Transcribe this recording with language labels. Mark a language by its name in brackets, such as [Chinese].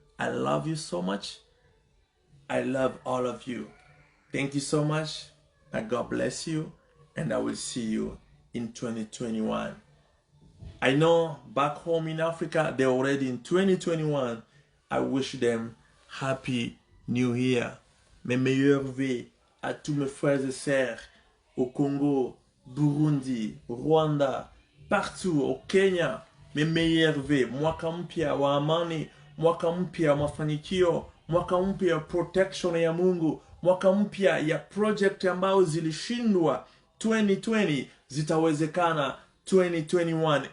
[English] I love you so much. I love all of you. Thank you so much. May God bless you, and I will see you in 2021. I know back home in Africa, they're already in 2021. I wish them Happy New Year. [French] Mes meilleurs vœux à tous mes frères et sœurs au Congo, Burundi, Rwanda, partout, au Kenya. Mes meilleurs vœux. [Swahili] Mwaka mpya wa amani, mwaka mpya wa mafanikio, mwaka mpya protection ya Mungu, mwaka mpya ya project ambao zilishindwa 2020 zitawezekana 2021.